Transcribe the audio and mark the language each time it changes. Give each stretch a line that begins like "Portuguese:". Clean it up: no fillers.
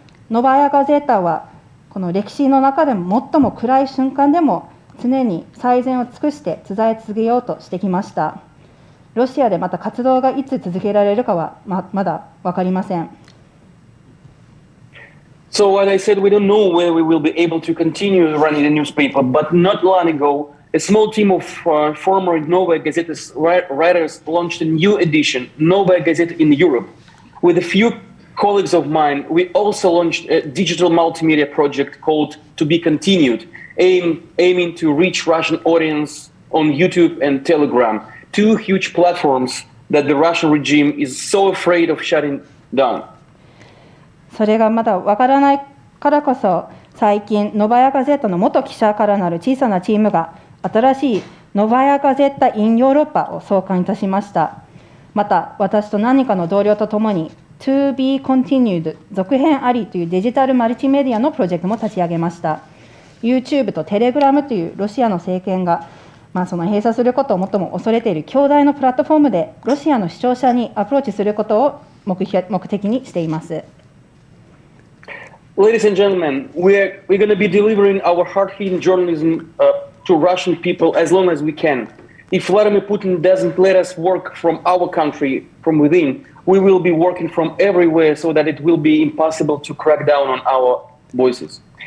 Japanese: ノバヤガゼータはこの歴史の中でも最も暗い瞬間でも常に最善を尽くして伝え続けようとしてきました。ロシアでまた活動がいつ続けられるかはまだ分かりません。
English: So what I said, we don't know whether we will be able to continue running the newspaper, but not long ago, a small team of former Novaya Gazeta's writers launched a new edition, Novaya Gazeta in Europe. With a few colleagues of mine, we also launched a digital multimedia project called To Be Continued, aiming to reach Russian audience on YouTube and Telegram, two huge platforms that the Russian regime is so afraid of shutting down.
Japanese: それがまだわからないからこそ、最近ノバヤガゼータの元記者からなる小さなチームが新しいノバヤガゼータ in ヨーロッパを創刊いたしました。また私と何人かの同僚とともに To be continued 続編ありというデジタルマルチメディアのプロジェクトも立ち上げました。 YouTube と Telegram というロシアの政権がその閉鎖することを最も恐れている強大なプラットフォームでロシアの視聴者にアプローチすることを目的にしています。
English: Ladies and gentlemen, we're going to be delivering our hard-hitting journalism to Russian people as long as we can. If Vladimir Putin doesn't let us work from our country, from within, we will be working from everywhere so that it will be impossible to crack down on our voices.